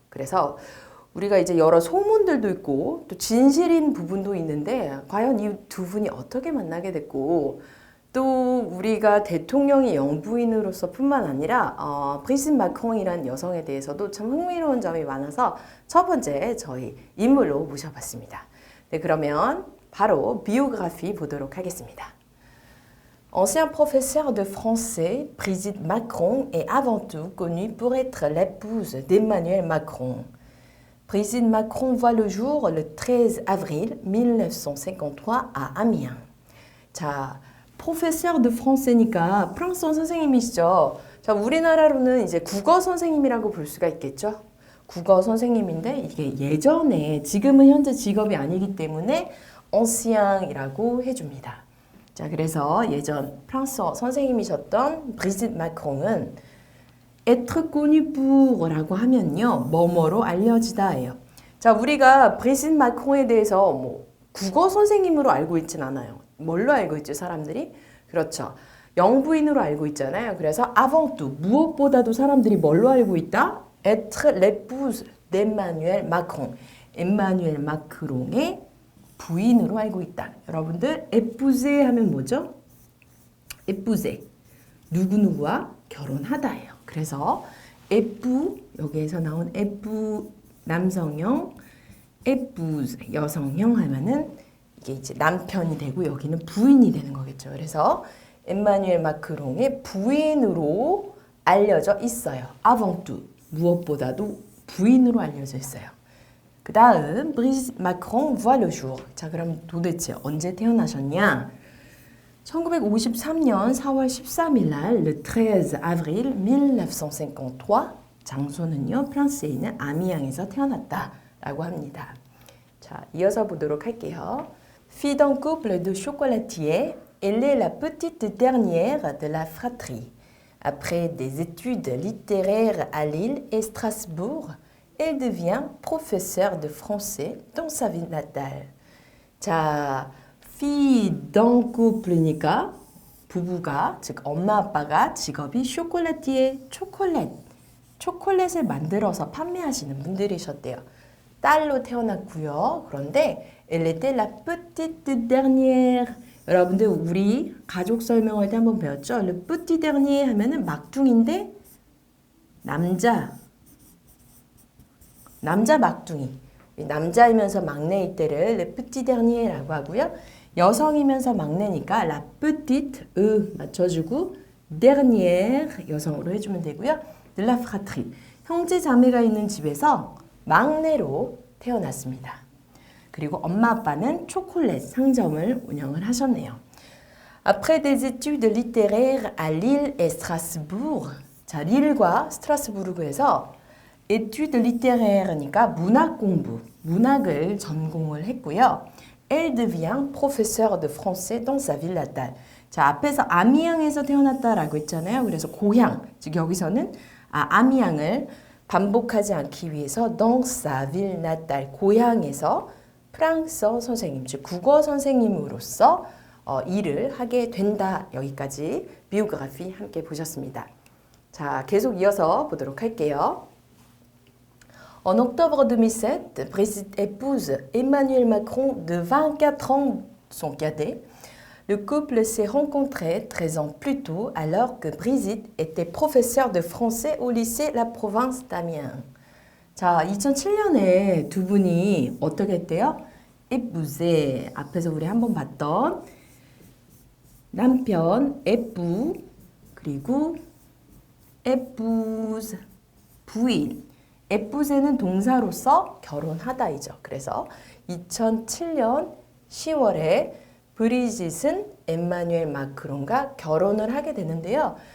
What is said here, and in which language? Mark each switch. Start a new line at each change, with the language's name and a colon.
Korean: 그래서 우리가 이제 여러 소문들도 있고 또 진실인 부분도 있는데 과연 이 두 분이 어떻게 만나게 됐고 또 우리가 대통령이 영부인으로서 뿐만 아니라 브리짓 마크롱이라는 여성에 대해서도 참 흥미로운 점이 많아서 첫 번째 저희 인물로 모셔봤습니다. 네, 그러면 바로 비오그래피 보도록 하겠습니다.
French: Ancien professeur de français, Brigitte Macron est avant tout connue pour être l'épouse d'Emmanuel Macron. Brigitte Macron voit le jour le 13 avril 1953 à Amiens.
Korean: 자,
French: professeur de français
Korean: 니까 프랑스어 선생님이시죠. 자, 우리나라로는 이제 국어 선생님이라고 볼 수가 있겠죠. 국어 선생님인데 이게 예전에 지금은 현재 직업이 아니기 때문에 ancien이라고 해줍니다. 자, 그래서 예전 프랑스어 선생님이셨던 브리짓 마크롱은
French: être connu pour
Korean: 라고 하면요, 뭐뭐로 알려지다예요. 자, 우리가 브리짓 마크롱에 대해서 뭐 국어 선생님으로 알고 있진 않아요. 뭘로 알고 있죠, 사람들이? 그렇죠. 영부인으로 알고 있잖아요. 그래서
French: avant tout,
Korean: 무엇보다도 사람들이 뭘로 알고 있다?
French: être l'épouse d'Emmanuel Macron.
Korean: 엠마누엘 마크롱의 부인으로 알고 있다. 여러분들 épouse 하면 뭐죠?
French: épouse.
Korean: 누구누구와 결혼하다예요. 그래서 époux, 여기에서 나온 époux 남성형, épouse 여성형 하면은 이게 이제 남편이 되고 여기는 부인이 되는 거겠죠. 그래서 엠마누엘 마크롱의 부인으로 알려져 있어요.
French: avant tout,
Korean: 무엇보다도 부인으로 알려져 있어요. 그 다음 브리짓 마크롱
French: voit le jour.
Korean: 자, 그럼 도대체 언제 태어나셨냐? 1953년 4월 13일 날
French: le 13 avril 1953
Korean: 장소는요, 프랑스에 있는 아미앙에서 태어났다라고 합니다. 자, 이어서 보도록 할게요.
French: Fille d'un couple de chocolatiers, elle est la petite dernière de la fratrie. Après des études littéraires à Lille et Strasbourg, elle devient professeure de français dans sa ville natale.
Korean: 자,
French: fille d'un couple
Korean: 니까 부부가, 즉 엄마 아빠가 직업이 쇼콜라티에 초콜릿을 만들어서 판매하시는 분들이셨대요. 딸로 태어났고요. 그런데
French: elle était la petite dernière.
Korean: 여러분들 우리 가족 설명할 때 한번 배웠죠?
French: le petit dernier
Korean: 하면은 막둥인데 남자 막둥이. 남자이면서 막내일 때를
French: le petit dernier
Korean: 라고 하고요. 여성이면서 막내니까
French: la petite
Korean: 맞춰주고 dernière 여성으로 해주면 되고요.
French: de la fratrie.
Korean: 형제 자매가 있는 집에서 막내로 태어났습니다. 그리고 엄마 아빠는 초콜릿 상점을 운영을 하셨네요.
French: Après des études littéraires à Lille et Strasbourg.
Korean: 자, 릴과 스트라스부르크에서
French: études littéraires
Korean: 니까 문학 공부. 문학을 전공을 했고요.
French: Elle devient professeur de français dans sa ville natale.
Korean: 자, 앞에서 아미앙에서 태어났다라고 했잖아요. 그래서 고향, 즉 여기서는 아미앙을 반복하지 않기 위해서
French: dans sa ville natale,
Korean: 고향에서 프랑스어 선생님, 즉 국어 선생님으로서 일을 하게 된다. 여기까지 비오그래피 함께 보셨습니다. 자, 계속 이어서 보도록 할게요.
French: En octobre 2007, Brigitte épouse Emmanuel Macron de 24 ans, son cadet. Le couple s'est rencontré 13 ans plus tôt alors que Brigitte était professeure de français au lycée La Province d'Amiens.
Korean: 자, 2007년에 두 분이 어떻게 했대요? épouse, 앞에서 우리 한번 봤던 남편, époux, 그리고 épouse, 부인. épouse는 동사로서 결혼하다이죠. 그래서 2007년 10월에 브리짓은 엠마뉴엘 마크롱과 결혼을 하게 되는데요.